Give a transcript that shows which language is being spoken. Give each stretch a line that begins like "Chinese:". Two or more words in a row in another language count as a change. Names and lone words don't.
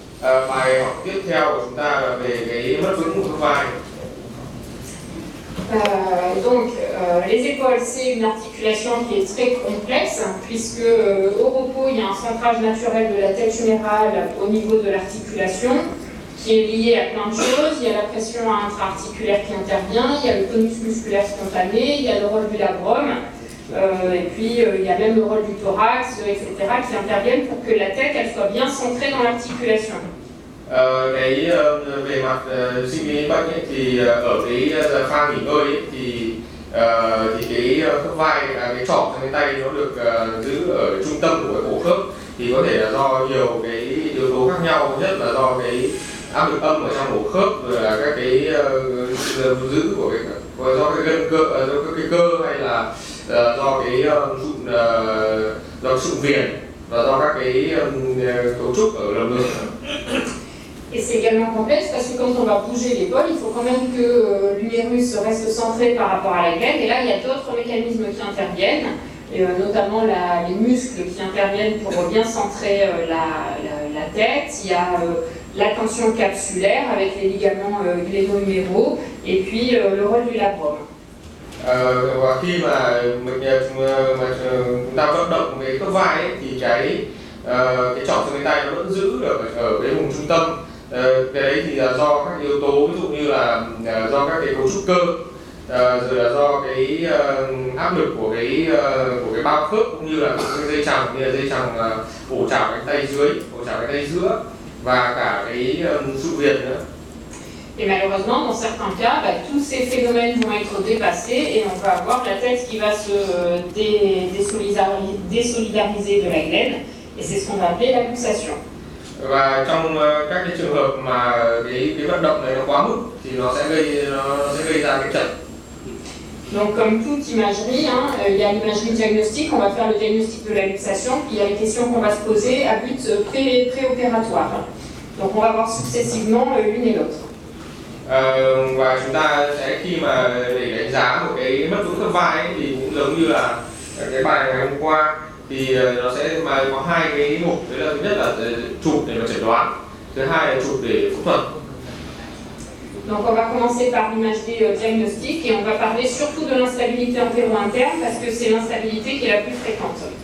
Vietnamese: Bài học tiếp theo của chúng ta là về cái mất vững của khớp vai.
French: Les épaules, c'est une articulation qui est très complexe, puisque au repos, il y a un centrage naturel de la tête humérale au niveau de l'articulation, qui est lié à plein de choses. Il y a la pression intra-articulaire qui intervient, il y a le tonus musculaire spontané, il y a le rôle du labrum, et puis il y a même le rôle du thorax, etc., qui interviennent pour que la tête elle soit bien centrée dans l'articulation.
Vietnamese: Về mặt sinh lý bệnh ấy, thì ở cái pha nghỉ ngơi ấy, thì cái khớp vai, cái trỏ sang cái tay nó được giữ ở trung tâm của cái cổ khớp, thì có thể là do nhiều cái yếu tố khác nhau, nhất là do cái áp lực âm ở trong cổ khớp, rồi là các cái giữ của cái do cái gân cơ, do cái cơ, hay là do cái sụn viền và do các cái cấu trúc ở lồng ngực.
French: Et c'est également complexe parce que quand on va bouger l'épaule, il faut quand même que l'humérus reste centré par rapport à la glène. Et là, il y a d'autres mécanismes qui interviennent, et notamment les muscles qui interviennent pour bien centrer la tête. Il y a la tension capsulaire avec les ligaments gléno-huméraux, et puis le rôle du labrum.
Vietnamese: Và khi mà chúng ta vận động cái khớp vai ấy, thì cái trỏ xương cánh tay nó vẫn giữ được ở cái vùng trung tâm. Cái đấy thì là do các yếu tố, ví dụ như là do các cái cấu trúc cơ, rồi là do cái áp lực của cái bao khớp, cũng như là cái dây chằng, như là dây chằng ổ chảo cánh tay dưới, ổ chảo cánh tay giữa, và cả cái sụn viền nữa.
French: Et malheureusement, dans certains cas, tous ces phénomènes vont être dépassés et on va avoir la tête qui va se désolidariser de la glène, et c'est ce qu'on va appeler la luxation.
Vietnamese: Và trong các cái trường hợp mà cái vận động này nó quá mức thì nó sẽ gây ra cái chật.
French: Donc comme toute imagerie, il y a l'imagerie diagnostique, on va faire le diagnostic de la luxation, puis il y a les questions qu'on va se poser à but préopératoire. Donc on va voir successivement l'une et l'autre.
Vietnamese: Và chúng ta sẽ, khi mà để đánh giá một cái mất vững khớp vai ấy, thì cũng giống như là cái bài ngày hôm qua, thì nó sẽ có hai cái mục. Đấy là thứ nhất là chụp để mà chẩn đoán, thứ hai là chụp để phẫu thuật.
French: Donc on va commencer par l'imagerie diagnostique et on va parler surtout de l'instabilité antéro-interne parce que c'est l'instabilité qui est la plus fréquente.